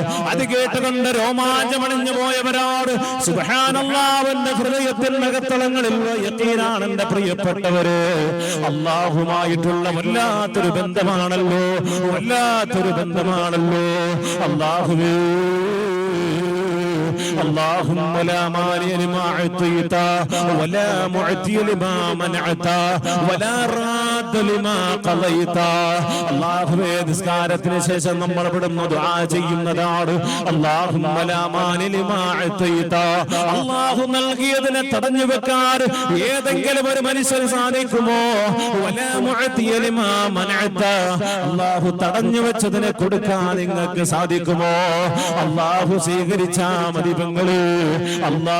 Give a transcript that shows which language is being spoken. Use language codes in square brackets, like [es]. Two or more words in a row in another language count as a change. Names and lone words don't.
[ml] അത് കേട്ടുകൊണ്ട് രോമാഞ്ചമണിഞ്ഞു പോയവരാണ്. സുബ്ഹാനല്ലാഹ്, എന്റെ ഹൃദയത്തിന്റെ അകത്തളങ്ങളിൽ യഖീനാണ് എന്റെ പ്രിയപ്പെട്ടവര്. അല്ലാഹുമായിട്ടുള്ള വല്ലാത്തൊരു ബന്ധമാണല്ലോ, വല്ലാത്തൊരു ബന്ധമാണല്ലോ. അല്ലാഹുവേ, [ar] اللهم لا مانع لما أعطيت ولا معطي لما منعت ولا راد لما قضيت. [ml] അല്ലാഹുവേ, നിസ്കാരത്തിന് ശേഷം നമ്മൾ ഇവിടുന്ന് ദുആ ചെയ്യുന്നതാണ്. [ar] اللهم لا مانع لما أعطيت. [ml] അല്ലാഹു നൽകിയതിനെ തടഞ്ഞു വെക്കാൻ ഏതെങ്കിലും ഒരു മനുഷ്യന് സാധിക്കുമോ? [ar] ولا معطي لما منعت. [ml] അല്ലാഹു തടഞ്ഞു വെച്ചതിനെ കൊടുക്കാൻ നിങ്ങൾക്ക് സാധിക്കുമോ? അല്ലാഹു സ്വീകരിച്ചാ മതി. അല്ലാഹ്